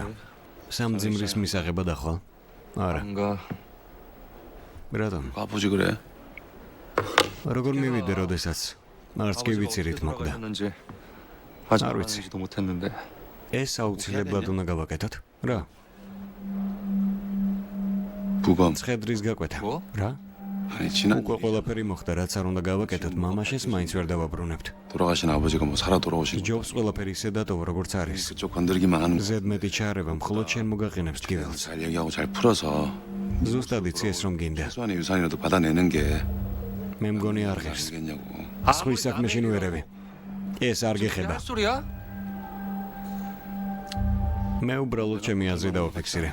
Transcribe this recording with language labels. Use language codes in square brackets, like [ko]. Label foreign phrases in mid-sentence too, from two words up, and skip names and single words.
[ka] სამძიმრის მისაღება დახვალ. არა. [ko] 뭔가 [ka] რატომ? [ko] 가보지 그래. [ka] როგორ მივიდე, როდესაც არც კი ვიცი რით მოკვდა. [ko] 아직 안 알지도 못했는데. [ka] ეს აუცილებლად უნდა გავაკეთოთ. რა? [ko] 부검. [ka] ცხედრის გაკვეთა. [ko] 뭐? [ka] რა? [ko] 아니 지난 [ka] უკვე ყველაფერი მოხდა, რაც არ უნდა გავაკეთოთ, მამაშენს მაინც ვერ დავაბრუნებთ. [ko] 돌아가신 아버지가 뭐 살아 돌아오신 [ka] ჯობს ყველაფერი ისე დატოვა, როგორც არის. [ko] 그쪽 건드리기만 하는 거 [ka] ზედმეტი ჩარევა მხოლოდ შენ მოგაყენებს ტკივილს. [ko] 잘 얘기하고 잘 풀어서 [ka] ზუსტად იცი ეს რომ გინდა. [ko] 최소한의 유산이라도 받아내는 게 [ka] მე მგონი არ ღირს. [ko] 알겠냐고. [ka] სხვის საქმეში ნუერები. ეს არ გეხება. [ko] 소리야? [ka] მე უბრალოდ ჩემი აზრი დავაფიქსირე.